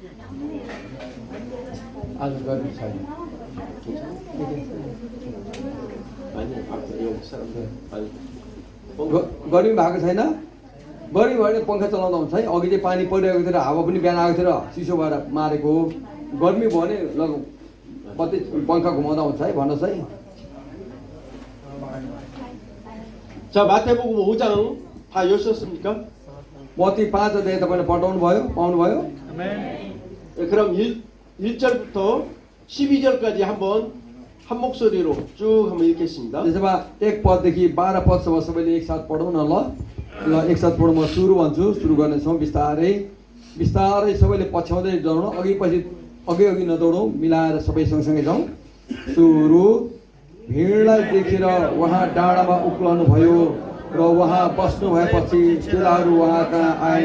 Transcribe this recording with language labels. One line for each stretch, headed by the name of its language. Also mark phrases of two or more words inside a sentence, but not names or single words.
Nepali: आज गर्नु छैन।
Korean: 아니, 여기 사람들 아니.
Nepali: गर्मी भएको छैन। गर्मी भयो भने पङ्खा चलाउँदा हुन्छ है। अघि चाहिँ पानी परिरहेको थियो र हावा पनि बिहान आएको थियो र चिसो भएर मारेको। गर्मी भयो भने कति पङ्खा घुमाउँदा हुन्छ है, भन्नुहोस् है।
Korean: 자, 마태복음 5장 다 여셨습니까?
Nepali: मत्ती 5 अध्याय तपाईँले पाउनुभयो?
Korean: 그럼 1절부터 12절까지 한번 한 목소리로 쭉 한번 읽겠습니다.
Nepali: त्यसो भए 1 पददेखि 12 पदसम्म सबैले एकसाथ पढौँ न ल। ल एकसाथ पढौँ, म सुरु भन्छु, सुरु गर्नेछौँ। बिस्तारै बिस्तारै सबैले पछ्याउँदै जाउँ, अघि नदौडौँ, मिलाएर सबै सँगसँगै जाउँ। सुरु। भिडलाई देखेर उहाँ डाँडामा उक्लनु भयो र उहाँ बस्नु भएपछि चेलाहरू उहाँ कहाँ आए।